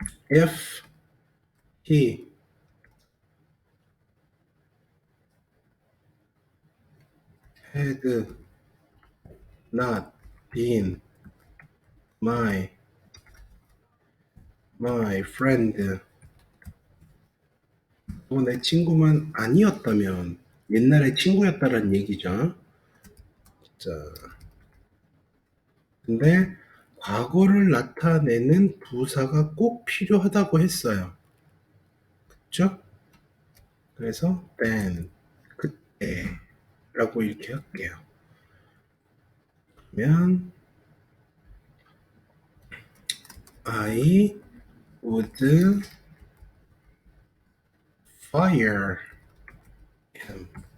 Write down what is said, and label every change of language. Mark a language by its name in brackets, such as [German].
[English] If he had not been my friend, [Korean] 내 친구만 아니었다면 옛날에 친구였다라는 얘기죠. 자, 근데 과거를 나타내는 부사가 꼭 필요하다고 했어요. 그쵸? 그래서 then, 그때라고 이렇게 할게요. 그러면 [English] I would fire him.